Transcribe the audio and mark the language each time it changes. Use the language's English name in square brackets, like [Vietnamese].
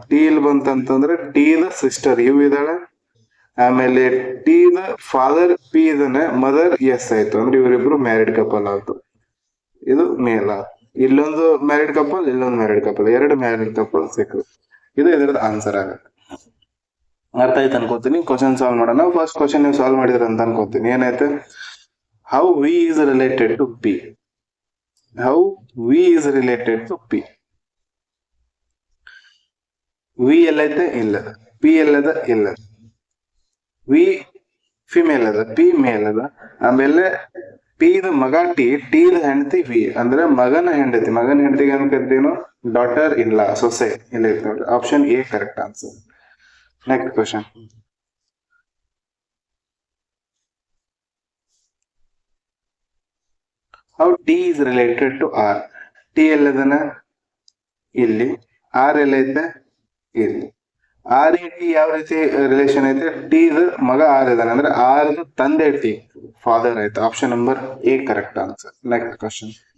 [Kannada] T ಇಲ್ಲಿ ಬಂತಂತಂದ್ರೆ T the sister you ಇದಾಳೆ, ಆಮೇಲೆ T the father P ಇದನ್ನ, ಮದರ್ ಎಸ್ ಆಯ್ತು, ಅಂದ್ರೆ ಇವರಿಬ್ರು ಮ್ಯಾರಿಡ್ ಕಪಲ್ ಆಯ್ತು. ಇದು ಮೇಲ್ ಆಯ್ತು. ಇಲ್ಲೊಂದು ಮ್ಯಾರಿಡ್ ಕಪಲ್, ಇಲ್ಲೊಂದು ಮ್ಯಾರಿಡ್ ಕಪಲ್, ಎರಡು ಮ್ಯಾರಿಡ್ ಕಪಲ್ ಸಿಕ್ಕು. ಇದು ಇದ್ರದ್ದು ಆನ್ಸರ್ ಆಗುತ್ತೆ. ಅರ್ಥ ಆಯ್ತು ಅನ್ಕೋತೀನಿ. ಕ್ವಶನ್ ಸಾಲ್ವ್ ಮಾಡೋಣ. ಫಸ್ಟ್ ಕ್ವಶನ್ ನೀವು ಸಾಲ್ವ್ ಮಾಡಿದ್ರ ಅಂತ ಅನ್ಕೋತೀನಿ. ಏನೈತೆ, [English] How V is related to P. How V is related to P. [Kannada] V ಎಲ್ಲೈತೆ, ಇಲ್ಲ. P ಎಲ್ಲದ, ಇಲ್ಲ. V ಫಿಮೇಲ್ ಅದ, P ಮೇಲ್ ಅದ. ಆಮೇಲೆ P ದ ಮಗ ಟಿ, ಟಿ ದ ಹೆಂಡತಿ ವಿ, ಅಂದ್ರೆ ಮಗನ ಹೆಂಡತಿ. ಮಗನ ಹೆಂಡತಿಗೆ ಏನ್ ಕರಿತೀವಿ, ಡಾಟರ್ ಇಲ್ಲ, ಸೊಸೆ. ಇಲ್ಲ ಐತೆ ನೋಡ್ರಿ, option A correct answer. Next question. [English] How T is related to R. [Kannada] T ಎಲ್ಲದನ, ಇಲ್ಲಿ. ಆರ್ ಎಲ್ಲೈತೆ, ಇಲ್ಲಿ. ಆರ್ ಟಿ ಯಾವ ರೀತಿ ರಿಲೇಷನ್ ಐತೆ, ಟಿ ಮಗ ಆರ್ ಇದಾನೆ, ಅಂದ್ರೆ ಆರ್ ತಂದೆ ಟಿ, ಫಾದರ್ ಆಯ್ತು. Option number A correct answer. Next question.